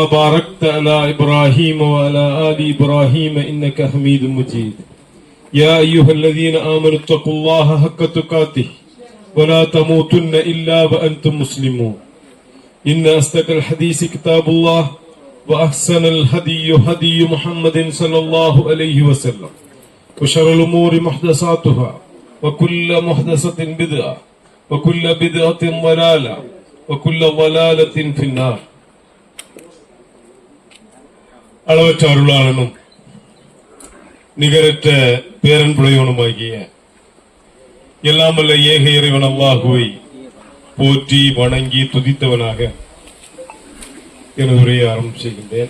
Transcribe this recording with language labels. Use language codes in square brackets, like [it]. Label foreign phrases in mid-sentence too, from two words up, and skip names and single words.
[ar] باركت على إبراهيم وعلى آل إبراهيم إنك حميد مجيد يا أيها الذين آمنوا اتقوا الله حق تقاته ولا تموتن إلا وأنتم مسلمون إن أصدق الحديث كتاب الله وأحسن الهدي هدي محمد صلى الله عليه وسلم وشر الأمور محدثاتها وكل محدثة بدعة وكل بدعة ضلالة وكل ضلالة في النار. [ta] அளவற்ற அருளாளனும் நிகரற்ற பேரன்புடையவனுமாகிய எல்லாமல்ல ஏக இறைவன் அல்லாஹுவை போற்றி வணங்கி துதித்தவனாக எனது உரையை ஆரம்பம் செய்கின்றேன்.